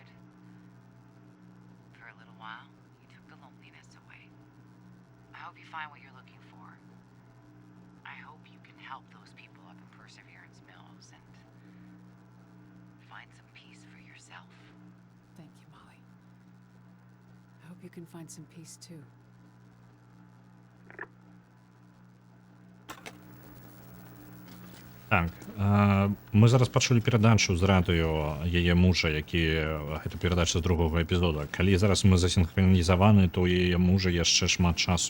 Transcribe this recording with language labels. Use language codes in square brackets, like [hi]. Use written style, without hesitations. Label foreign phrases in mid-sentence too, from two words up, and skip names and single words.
[en] For a little while, you took the loneliness away. I hope you find what you're looking for. I hope you can help those people up in Perseverance Mills and find some peace for yourself. Thank you, Molly. I hope you can find some peace too. [be] Так, мы зараз пачулі перадачу з радыё яе мужа, які гэта перадача з другога эпізода. Калі зараз мы засінхранізаваны, то яе мужа яшчэ шмат часу.